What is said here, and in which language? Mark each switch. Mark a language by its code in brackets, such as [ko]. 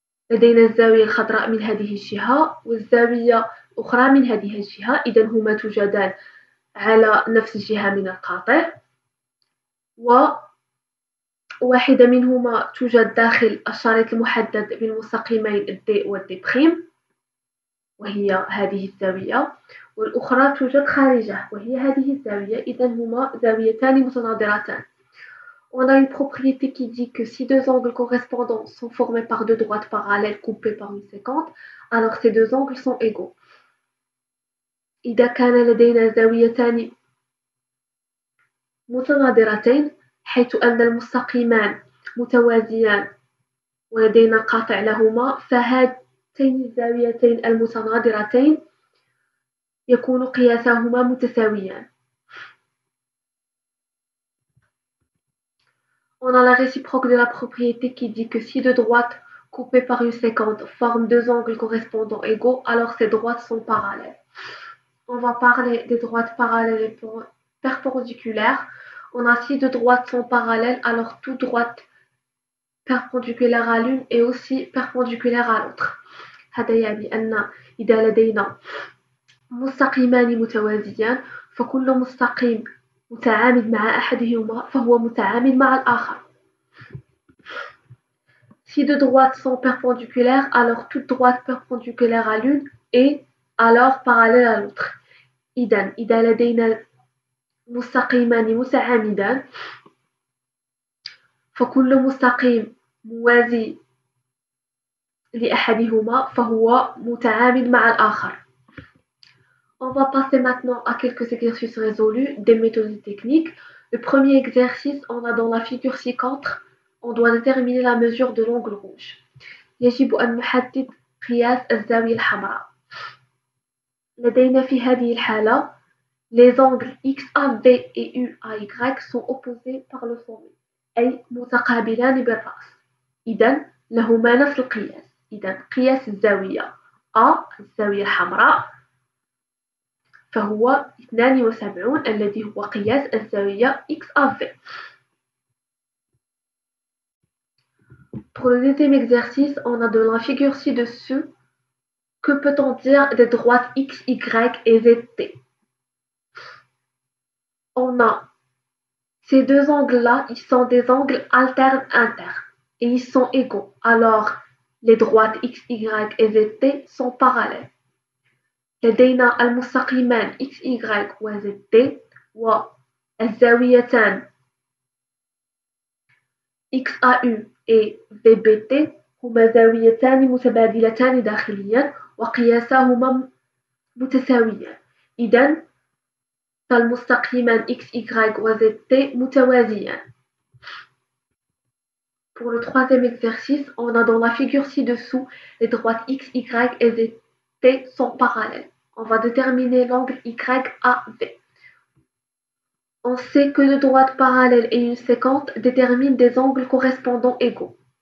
[ar] لدينا الزاوية الخضراء من هذه الجهة والزاوية الأخرى من هذه الجهة، إذا هما توجدان على نفس الجهة من القاطع وواحدة منهما توجد داخل الشريط المحدد بالمستقيمين D و D' وهي هذه الزاوية والأخرى توجد خارجه وهي هذه الزاوية، إذا هما زاويتان متناظرتان. [fr] On a une propriété qui dit que si deux angles correspondants sont formés par deux droites parallèles coupées par une séquente, alors ces deux angles sont égaux. [ar] إذا كان لدينا زاويتان متناظرتين حيث أن المستقيمان متوازيان ولدينا قاطع لهما، فهاتين الزاويتين المتناظرتين يكون قياسهما متساويان. [fr] On a la réciproque de la propriété qui dit que si deux droites coupées par une séquente forment deux angles correspondants égaux, alors ces droites sont parallèles. On va parler des droites parallèles et perpendiculaires. On a si deux droites sont parallèles, alors toute droite perpendiculaire à l'une est aussi perpendiculaire à l'autre. [ar] هذا يعني أن إذا لدينا مستقيمان متوازيان فكل مستقيم متعامد مع أحدهما فهو متعامد مع الآخر. [fr] Si deux droites sont perpendiculaires, alors toute droite perpendiculaire à l'une est alors parallèle à l'autre. [ar] إذا لدينا مستقيمان متعامدان فكل مستقيم موازي لأحدهما فهو متعامد مع الآخر. [fr] On va passer maintenant à quelques exercices résolus, des méthodes techniques. Le premier exercice, on a dans la figure ci-contre, on doit déterminer la mesure de l'angle rouge. [ar] يجب أن نحدد قياس الزاوية الحمراء. لدينا في هذه الحالة [fr] les angles XAV et UAY sont opposés par le sommet [ar] أي متقابلان بالرأس، إذا لهما نفس القياس. إذا قياس الزاوية A الزاوية الحمراء فهو 72 الذي هو قياس الزاوية XAV. [fr] Pour le deuxième exercice, on a dans la figure ci-dessus, que peut-on dire des droites X, Y et ZT? On a ces deux angles-là, ils sont des angles alternes internes et ils sont égaux. Alors, les droites X, Y et ZT sont parallèles. [ar] لدينا المستقيمان XY و ZT والزاويتان XAU et VBT هما زاويتان متبادلتان داخليا وقياساهما متساويان. إذا فالمستقيمان x, y و z, t متوازيان. [fr] Pour le troisième exercice, on a dans la figure ci-dessous, les droites x, y et z, t sont parallèles. On va déterminer l'angle YAV. On sait que deux droites parallèles et une séquente déterminent des angles correspondants égaux.